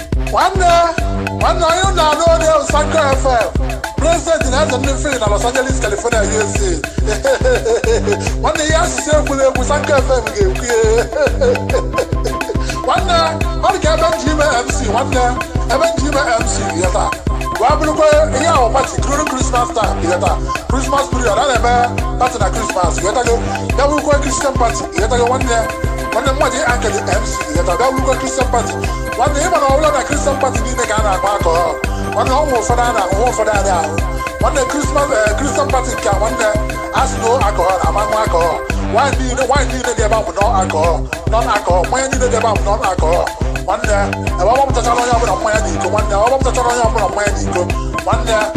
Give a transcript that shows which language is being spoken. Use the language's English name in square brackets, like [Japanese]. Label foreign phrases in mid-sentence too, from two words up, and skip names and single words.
[Igbo] Nwanne, nwanne, onye na-anụ onye Sanko F M. President na eze ndị Phil na Los Angeles, California, U S A. Nwanne, ihe asụsụ egwuregwu, Sanko F M ga-ekwu ya. Nwanne, ọ dị ka ebe m ji ime M C, nwanne, ebe m ji ime M C ya taa. Wee bụrụkwa ihe ahụ [English] party during Christmas time, [Igbo] ya taa. [English] Christmas period, [Igbo] a na-eme party na Christmas, ya taa, ya bụrụkwa [English] Christian party. [Igbo] Ị ghọtago nwanne? Nwanne mmadụ ị ankele M C, ị ghọta? Bịa wurukwa [English] Christian Party. [Igbo] Nwanne, ị ma na ọ bụla na [English] Christian Party [Igbo] niile ka a na-agba alcohol. Nwanne, ọ nwe ụfọdụ a na-ahụ, nwe ụfọdụ a na-ahụ. Nwanne, Christmas, eh, [English] Christian Party [Igbo] nke a, nwanne, a sị [English] no alcohol, [Igbo] ama ṅụ alcohol. Wine niile, wine niile dị ebe a bụ [English] non alcohol, non alcohol. [Igbo] Mmanya niile dị ebe a bụ [English] non alcohol. [Igbo] Nwanne, ebe ọ gbapụtachara onye ọbụla mmanya n'iko, nwanne, ọ gbapụtachara onye ọbụla mmanya n'iko. Nwanne,